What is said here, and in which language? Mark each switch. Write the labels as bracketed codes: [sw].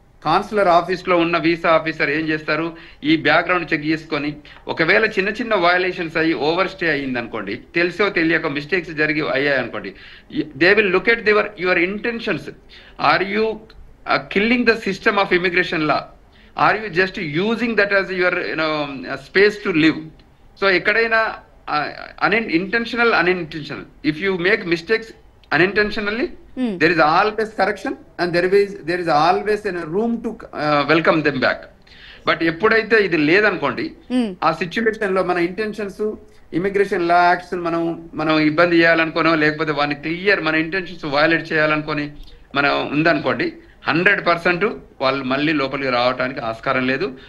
[te] Consular office లో ఉన్న visa officer ఏం చేస్తారు, ఈ బ్యాక్గ్రౌండ్ చెక్ చేసుకొని ఒకవేళ చిన్న చిన్న వయలేషన్స్ అయ్యి ఓవర్ స్టే అయ్యింది అనుకోండి, తెలుసో తెలియక మిస్టేక్స్ జరిగి అయ్యాయి అనుకోండి, [en] They will look at your intentions. Are you killing the system of immigration law? Are you just using that as your space to live? [te] So ఎక్కడైనా [en] intentional, unintentional, if you make mistakes unintentionally, there is always correction and there is always a room to welcome them back. [te] But ఎప్పుడైతే ఇది లేదనుకోండి, ఆ situation లో మన intentions, immigration లా acts మనం ఇబ్బంది చేయాలనుకోనో, లేకపోతే వాడిని క్లియర్ మన ఇంటెన్షన్స్ వయలేట్ చేయాలనుకొని మనం ఉందనుకోండి, 100% వాళ్ళు మళ్ళీ లోపలికి రావడానికి ఆస్కారం లేదు.